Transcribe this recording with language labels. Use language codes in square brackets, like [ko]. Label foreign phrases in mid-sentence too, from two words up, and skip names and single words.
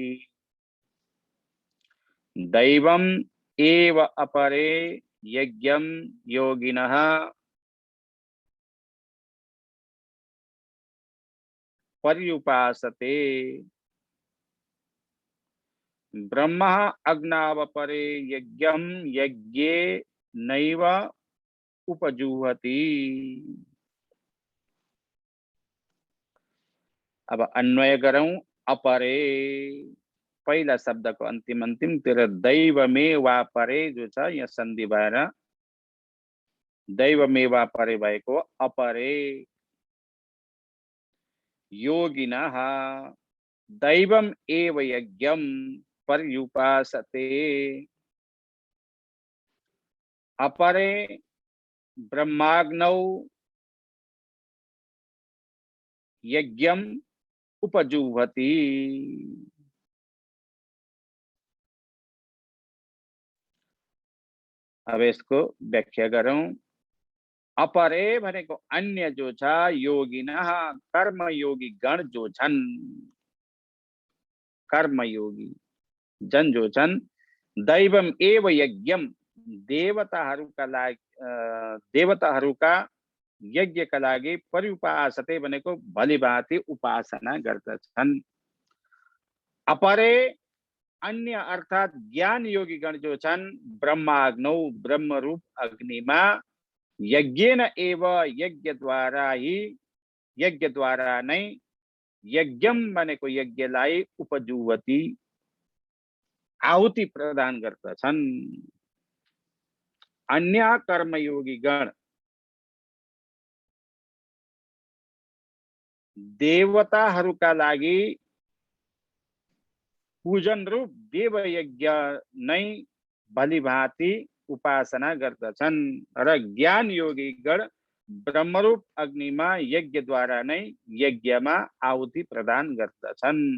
[sa] दैवम् एव अपरे यज्ञं योगिनः पर्युपासते। ब्रह्म अग्नावपरे यज्ञं यज्ञे नैव उपजुहति। [ne] अब अन्वय गरौं। अपरे पहिला शब्दको अन्तिम अन्तिमतिर दैवमे वा परे जो छ यहाँ सन्धि भएर दैवमे वा परे भएको अपरे [sa] योगिनः दैवम एव यज्ञम पर्युपासते। अपरे ब्रह्माग्नौ यज्ञम उपजुह्वति। [ne] अब यसको व्याख्या गरौं। अपरे भनेको अन्य जो छ योगिनः कर्मयोगी गण जो छन्, कर्मयोगी जन जो छन् [sa] दैवम एव यज्ञम [ne] देवताहरूका लागि देवताहरूका यज्ञका लागि पर्युपासते भनेको भलीभाँति उपासना गर्दछन्। अपरे अन्य अर्थात ज्ञान योगी गण जो छन् ब्रह्माग्नौ ब्रह्मरूप अग्निमा [sa] यज्ञेन एव [ne] यज्ञ द्वारा नै यज्ञम भनेको यज्ञलाई उपजुवती आहुति प्रदान गर्दछन्। अन्य कर्मयोगी गण देवताहरूका लागि पूजन रूप देव यज्ञ नै भलीभाँति उपासना गर्दछन् र ज्ञान योगी गण ब्रह्मरूप अग्निमा यज्ञ द्वारा नै यज्ञमा आहुति प्रदान गर्दछन्।